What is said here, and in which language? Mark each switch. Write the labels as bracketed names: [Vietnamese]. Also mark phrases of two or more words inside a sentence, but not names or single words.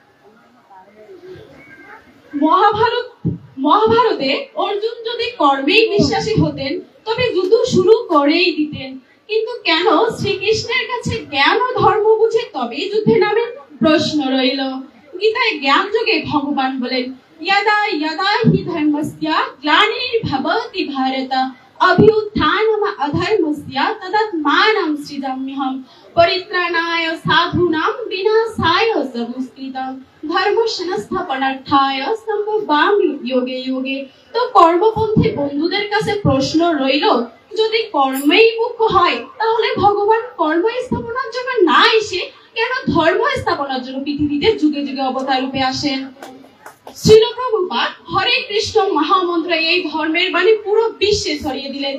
[Bangla] মহাভারতে অর্জুন যদি কর্মেই বিশ্বাসী হতেন, তবে যুদ্ধ শুরু করেই দিতেন। কিন্তু কেন শ্রীকৃষ্ণের কাছে জ্ঞান ও ধর্ম বুঝে তবেই যুদ্ধে নামেন? প্রশ্ন রইল। গীতায় জ্ঞান যোগে ভগবান বলেন, [Sanskrit] यदा यदा हि धर्मस्य ग्लानिर्भवति भारत अभ्युत्थानम् अधर्मस्य तदात्मानं सृजाम्यहम् परित्राणाय साधूनां विनाशाय च दुष्कृतं धर्मस्य संस्थापनार्थाय सम्भवामि योगे योगे। [Bangla] तो কর্মপন্থী বন্ধুদের কাছে প্রশ্ন রইল, যদি কর্মেই মুখ্য হয়, তাহলে ভগবান কর্ম স্থাপনার জন্য না এসে কেন ধর্ম স্থাপনার জন্য পৃথিবীতে যুগে যুগে অবতার রূপে আসেন? শ্রীল প্রভুপাদ হরে কৃষ্ণ মহামন্ত্র এই ধর্মের বাণী পুরো বিশ্বে ছড়িয়ে দিলেন।